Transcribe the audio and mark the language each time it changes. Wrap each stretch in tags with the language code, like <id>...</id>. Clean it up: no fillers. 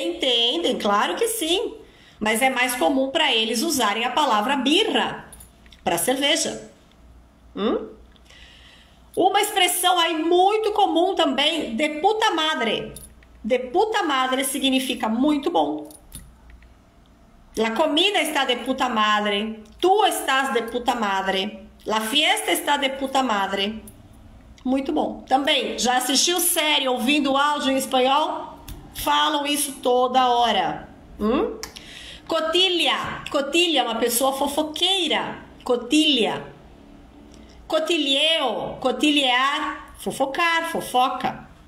<pt>Entendem, claro que sim. Mas é mais comum para eles usarem a palavra birra para cerveja. Uma expressão aí muito comum também,</pt> <es>de puta madre. De puta madre</es> <pt>significa muito bom.</pt> <es>La comida está de puta madre. Tu estás de puta madre. La fiesta está de puta madre.</es> <pt>Muito bom. Também, já assistiu série ouvindo áudio em espanhol? Falam isso toda hora. Cotilha é uma pessoa fofoqueira. Cotilha. Cotilheo, cotilhear, fofoca.</pt>